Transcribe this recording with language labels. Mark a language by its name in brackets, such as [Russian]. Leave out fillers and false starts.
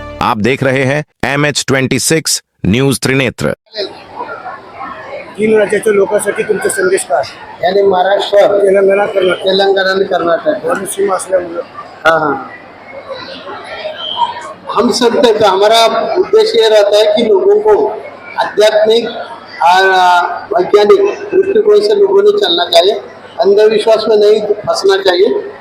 [Hindi] आप देख रहे हैं MH26 न्यूज त्रिनेत्र। [Marathi] 3 राज्याच्या लोकांसाठी तुमचा संदेश काय? यानी महाराष्ट्र, तेलंगणा आणि कर्नाटक और सीमा असल्यामुळे [Hindi] हाँ, हम सब तक हमारा उद्देश्य ये रहता है कि लोगों को आध्यात्मिक और वैज्ञानिक दृष्टिकोण से लोगों ने चलना चाहिए, अंधविश्वास में नहीं फंसना चाहिए।